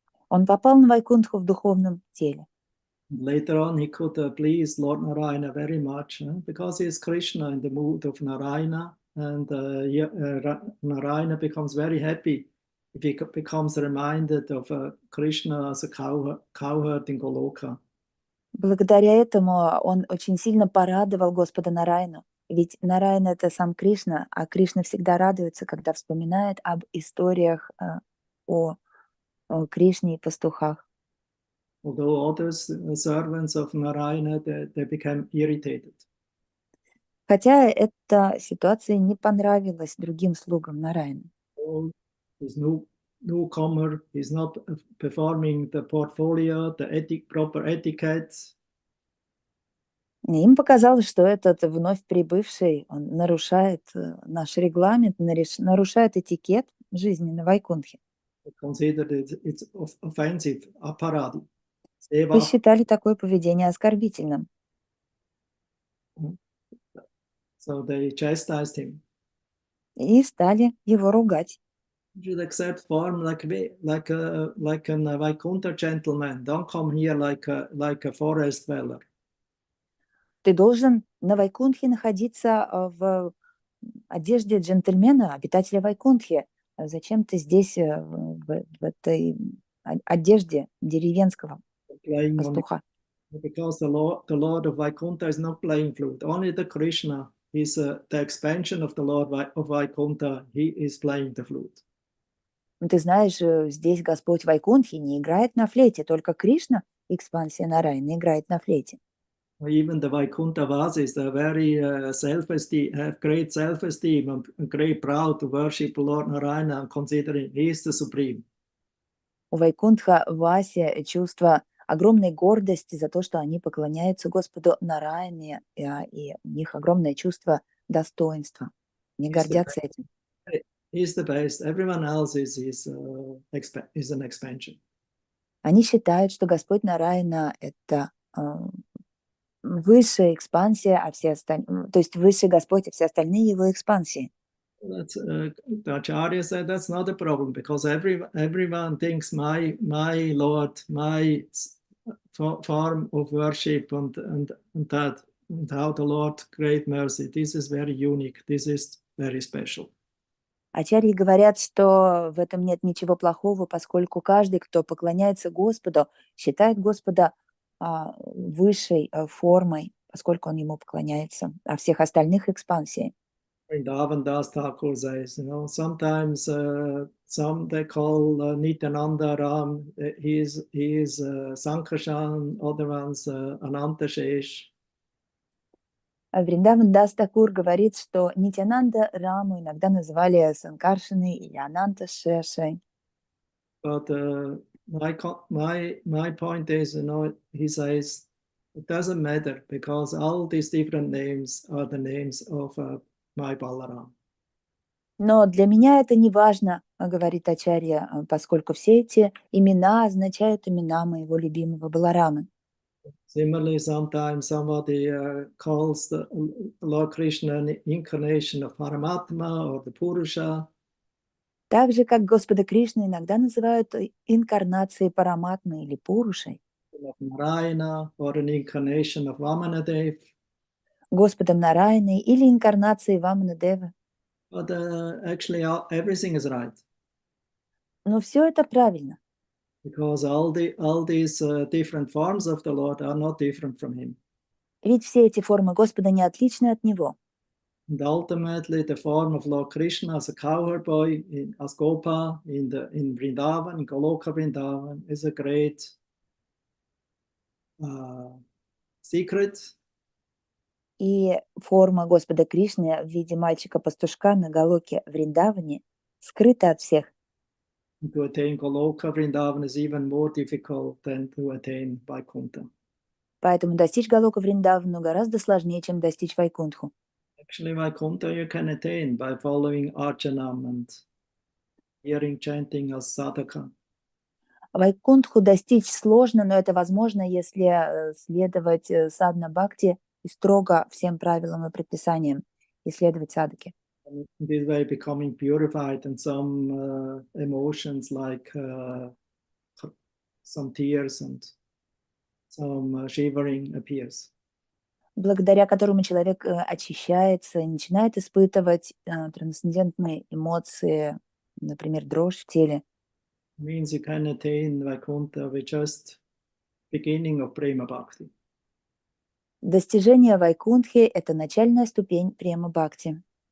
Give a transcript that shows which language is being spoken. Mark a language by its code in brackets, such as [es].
[ru] Он попал на Вайкунтху в духовном теле. [en] Later on, he could please Lord Narayana very much because he is Krishna in the mood of Narayana, and Narayana becomes very happy if he becomes reminded of Krishna as a cowherd in Goloka. [ru] Благодаря этому он очень сильно порадовал Господа Нараяну. Ведь Нараяна — это сам Кришна, а Кришна всегда радуется, когда вспоминает об историях о Кришне и пастухах. [en] Although others, servants of Narayana, they became irritated. [ru] Хотя эта ситуация не понравилась другим слугам Нараяны. [en] There's no newcomer, he's not performing the portfolio, the proper etiquette. [ru] Им показалось, что этот вновь прибывший, он нарушает наш регламент, нарушает этикет жизни на Вайкунтхе. [en] Considered it's offensive, aparadi. [ru] Посчитали такое поведение оскорбительным. [en] So they chastised him. [ru] И стали его ругать. [en] You should accept form like a Vaikuntha gentleman. Don't come here like a forest dweller. [ru] Ты должен на Вайкунтхе находиться в одежде джентльмена, обитателя Вайкунтхи. Зачем ты здесь в этой одежде деревенского пастуха? [en] Because the Lord of Vaikuntha is not playing flute. Only the Krishna is the expansion of the Lord of Vaikuntha. He is playing the flute. [ru] Ты знаешь, здесь Господь Вайкунтхи не играет на флейте, только Кришна, экспансия Нараяна, играет на флейте. [en] Even the Vaikuntha Vasis, they're very self-esteem, have great self-esteem and great proud to worship Lord Narayana and considering he is the supreme. [ru] У Вайкунтха Васи чувство огромной гордости за то, что они поклоняются Господу Нараяне, и у них огромное чувство достоинства. Они гордятся этим. [en] He's the best. Everyone else is an expansion. [ru] Они считают, что Господь Нараяна — это высшая экспансия, а все остальные, то есть высший Господь, а все остальные его экспансии. [en] That's the Acharya said that's not a problem because everyone thinks my Lord, my form of worship and that and how the Lord great mercy. This is very unique. This is very special. [ru] Ачарьи говорят, что в этом нет ничего плохого, поскольку каждый, кто поклоняется Господу, считает Господа высшей формой, поскольку он ему поклоняется, а всех остальных экспансий. [en] Vrindavan Das Thakur says, sometimes some they call Nityananda Ram, he is Sankarshan, other ones Ananta Shesh. [ru] Вриндаван Дас Такур говорит, что Нитянанда Раму иногда называли Санкаршиной или Ананта Шешей. [en] But my point is, he says, it doesn't matter because all these different names are the names of my Balaram. [ru] Но для меня это не важно, говорит Ачарья, поскольку все эти имена означают имена моего любимого Баларамы. [en] Similarly, sometimes somebody calls the Lord Krishna an incarnation of Paramatma or the Purusha. [ru] Так же, как Господа Кришну иногда называют инкарнацией Параматмы или Пурушей, [en] Of Narayana or an incarnation of Vamanadev. [ru] Господом Нараяной или инкарнацией Ваманадевы. [en] But actually, everything is right. [ru] Но все это правильно, [en] Because all these different forms of the Lord are not different from him. [ru] ведь все эти формы Господа не отличны от Него. [en] And ultimately, the form of Lord Krishna as a cowherd boy, as Gopa in Vrindavan, in Goloka Vrindavan, is a great secret. [ru] И форма Господа Кришны в виде мальчика-пастушка на Галоке Вриндаване скрыта от всех. [en] To attain Goloka Vrindavan is even more difficult than to attain Vaikuntha. [ru] Поэтому достичь Галока Вриндавану гораздо сложнее, чем достичь Вайкунтху. [en] Actually, Vaikuntha you can attain by following Archanam and hearing chanting as sadhaka. [ru] Вайкунтху достичь сложно, но это возможно, если следовать садхана бхакти и строго всем правилам и предписаниям, и следовать садхаке. [en] In this way, becoming purified, and some emotions like some tears and some shivering appears. [ru] Благодаря которому человек очищается и начинает испытывать трансцендентные эмоции, например, дрожь в теле. [en] It means you can attain Vaikuntha with just beginning of Prema Bhakti. [ru] Достижение Вайкунтхи – это начальная ступень према бхакти.